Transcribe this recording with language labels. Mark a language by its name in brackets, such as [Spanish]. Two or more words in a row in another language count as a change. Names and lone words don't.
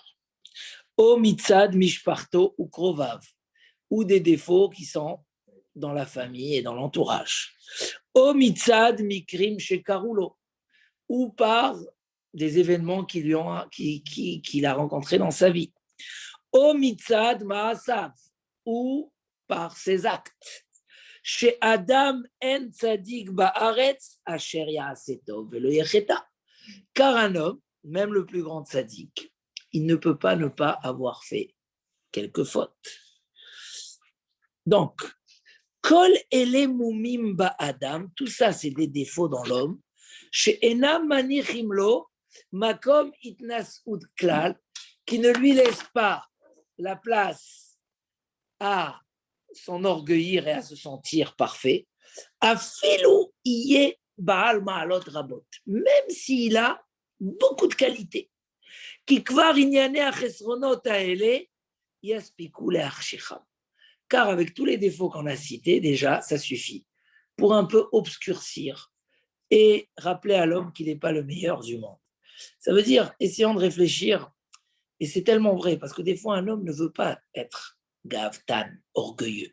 [Hebrew] או מצד משפחתו או קרוביו, [French] ou des défauts qui sont dans la famille et dans l'entourage. [Hebrew] או מצד מקרים שקרוהו, [French] ou par des événements qu'il a rencontrés dans sa vie. [Hebrew] או מצד מעשיו, [French] ou par ses actes. [Hebrew] כי אדם אין צדיק בארץ אשר יעשה טוב ולא יחטא. [French] Car un homme, même le plus grand tzadik, il ne peut pas ne pas avoir fait quelques fautes. Donc, [Hebrew] כל אלה מומים באדם, [French] tout ça c'est des défauts dans l'homme. [Hebrew] שאינם מניחים לו מקום התנשאות כלל, [French] qui ne lui laisse pas la place à s'enorgueillir et à se sentir parfait. [Hebrew] אפילו יהיה בעל מעלות רבות, [French] même s'il a beaucoup de qualités. [Hebrew] כי כבר ענייני החסרונות האלה יספיקו להחשיכם. [French] Car avec tous les défauts qu'on a cités, déjà, ça suffit pour un peu obscurcir et rappeler à l'homme qu'il n'est pas le meilleur du monde. Ça veut dire, essayons de réfléchir, et c'est tellement vrai, parce que des fois, un homme ne veut pas être gavtan, orgueilleux.